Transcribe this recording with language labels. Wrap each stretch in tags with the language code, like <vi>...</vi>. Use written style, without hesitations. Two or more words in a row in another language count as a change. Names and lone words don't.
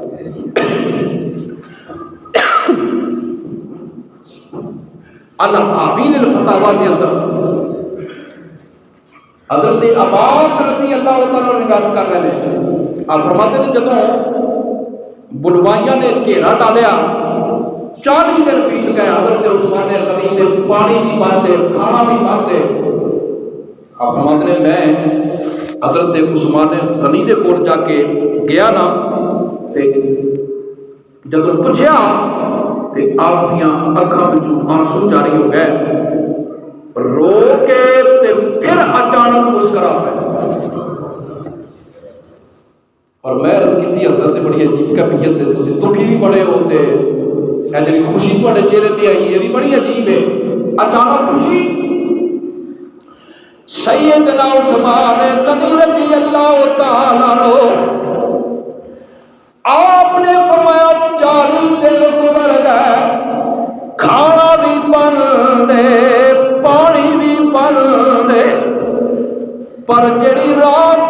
<ur>الحاویل الفتاوی کے اندر حضرت عباس رضی اللہ تعالیٰ روایت کر رہے ہیں، آپ فرماتے ہیں</ur> <pa>جدوں بلوائیاں نے گھیرا ڈالیا 40 دن بیت گئے، حضرت عثمان غنی تے پانی بھی باندھے کھانا بھی باندھے۔</pa> <ur>آپ فرماتے ہیں</ur> <pa>میں حضرت عثمان غنی دے کول جا کے گیا نا تے جدوں پوچھیا تے آپ دیاں اکھاں وچوں آنسو جاری ہو گئے، رو کے تے پھر اچانک مسکرا پئے۔</pa> <ur>اور میں عرض کی حضرت بڑی عجیب کیفیت ہے،</ur> <pa>تسی دکھی بھی بڑے ہوتے اے جڑی خوشی تواڈے چہرے تے آئی یہ بھی بڑی عجیب ہے، اچانک خوشی۔ سیدنا عثمان غنی رضی اللہ تعالیٰ عنہ</pa> <ur>آپ نے فرمایا</ur> <pa>40 دن گزر گئے، کھانا بھی بن دے پانی بھی بن دے، پر جڑی رات</pa>